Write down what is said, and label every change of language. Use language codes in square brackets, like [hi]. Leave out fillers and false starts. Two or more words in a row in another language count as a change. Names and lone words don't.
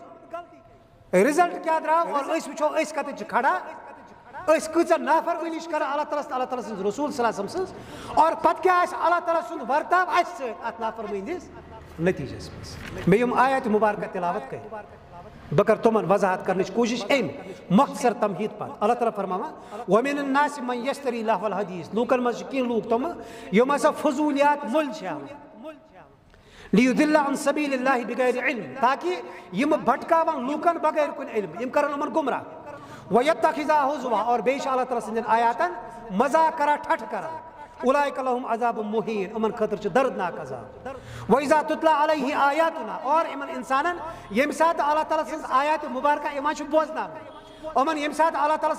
[ks] گٔے رِزلٹ کیٛاہ درٛاو اور أسۍ وٕچھو أسۍ کتٮ۪تھ چھِ کھڑا أسۍ کۭژاہ نافرمٲنی چھِ کران اللہ تعالیٰ اللہ تعالیٰ سٕنٛز رسوٗل [ar] صلی اللہ علیہ وسلم [ks] سٕنٛز اور پتہٕ کیٛاہ آسہِ اللہ تعالیٰ سُنٛد ورتاو اسہِ سۭتۍ اتھ نافرمٲنی ہِنٛدِس نتیجس منٛز مےٚ یِم آیاتِ مُبارکہ تلاوت کٔرۍ بہٕ کرٕ تِمن وضاحت کرنٕچ کوٗشش أمۍ مۄختصر تمہیٖد پتہٕ اللہ تعالیٰ فرماوان [ar] وَمِنَ النَّاسِ مَن یَشتری لَہوَ الحدیٖث [ks] لوٗکن منٛز چھِ کینٛہہ لوٗکھ تِم یِم ہسا فضوٗلیات مٔلۍ چھِ ہٮ۪وان لیُضِلَّ [ar] عن سبیٖلِ اللہِ بِغیر علم [ks] تاکہ یِم بھٹکاون لوٗکن بغیر کُنہِ علم یِم کرن یِمن گمراہ [ar] وَیَتَّخِذَہَا ہُزُوًا [ks] اور بیٚیہِ چھِ اللہ تعالیٰ سٕنٛدٮ۪ن آیاتن مذاق کران ٹھٹھٕ کران [ar] اُولئِکَ لَہُم عذابٌ مُہیٖن [ks] یِمن خٲطرٕ چھُ دردناک عذاب [ar] وَإِذَا تُتْلَىٰ عَلَیْهِ آیاتُنَا [ks] اور یِمن انسانن ییٚمہِ ساتہٕ اللہ تعالیٰ سٕنٛز آیاتِ مُبارکہ یِوان چھِ بوزناونہٕ یِمن ییٚمہِ ساتہٕ اللہ تعالیٰ